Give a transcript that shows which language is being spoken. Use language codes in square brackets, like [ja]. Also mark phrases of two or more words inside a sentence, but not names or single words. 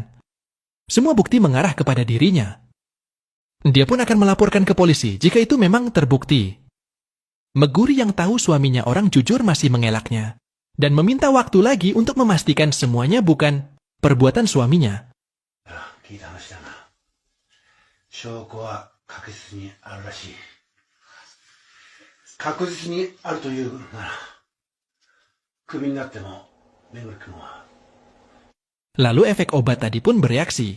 [id] Semua bukti mengarah kepada dirinya. Dia pun akan melaporkan ke polisi jika itu memang terbukti. Meguri yang tahu suaminya orang jujur masih mengelaknya, dan meminta waktu lagi untuk memastikan semuanya bukan perbuatan suaminya. [ja] 聞いた話だな。証拠は確実にあるらしい。確実にあるというなら、クビになっても、めぐり君は。 [id] Lalu efek obat tadi pun bereaksi.